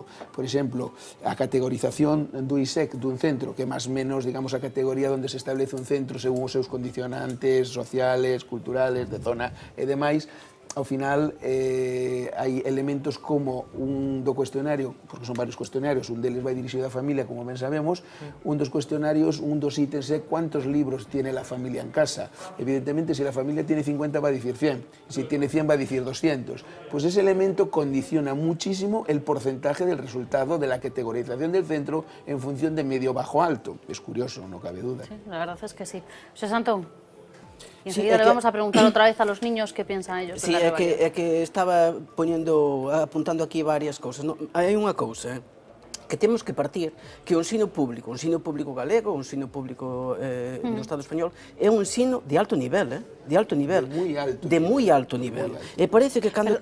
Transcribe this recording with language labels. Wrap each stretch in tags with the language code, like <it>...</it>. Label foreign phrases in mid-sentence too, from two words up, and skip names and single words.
<gl>Por exemplo, a categorización do ISEC dun centro, que máis menos, digamos, a categoría onde se establece un centro según os seus condicionantes sociales, culturales, de zona e demais. Ao final, hai elementos como do cuestionario, porque son varios cuestionarios, un deles vai dirixido á familia, como ben sabemos, un dos cuestionarios, un dos ítems é</gl> <es>cuántos libros tiene la familia en casa. Evidentemente, si la familia tiene 50 va a decir 100, si tiene 100 va a decir 200. Pues ese elemento condiciona muchísimo el porcentaje del resultado de la categorización del centro en función de medio, bajo, alto. Es curioso, no cabe duda. Sí, la verdad es que sí. José Santón. Y enseguida le vamos a preguntar otra vez a los niños qué piensan ellos. Sí,</es> <gl>é que estaba apuntando aquí varias cousas. Hai unha cousa, que temos que partir, que o ensino público galego, o ensino público do Estado español, é un ensino de alto nivel, de moi alto nivel. E parece que cando...</gl>